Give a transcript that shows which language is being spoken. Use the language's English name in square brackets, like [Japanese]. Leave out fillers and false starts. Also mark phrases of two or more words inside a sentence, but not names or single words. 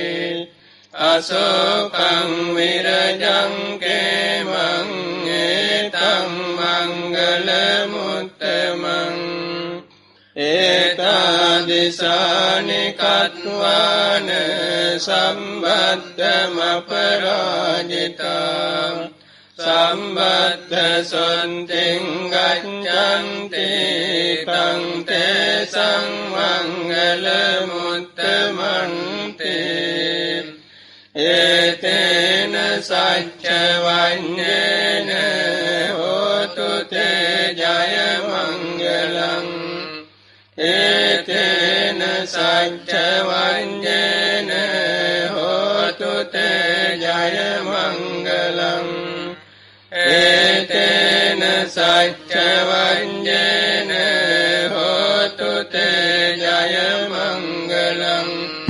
[Pali] අසෝකං විරජං කේමං ඒතං මංගල මුත්තමං ඒතාදිසානි කତ୍වාන සම්බද්ධමපරාජිතා සම්බද්ධ සොන්තිං ගච්ඡන්ති තං තේසං මංගල මුත්තමන්ති ඒතේන සච්ච වඤ්ඤේන හෝතු තේ ජය මංගලං ඒතේන සච්ච වඤ්ඤේන හෝතු තේ ජය මංගලං ඒතේන සච්ච වඤ්ඤේන හෝතු තේ ජය මංගලං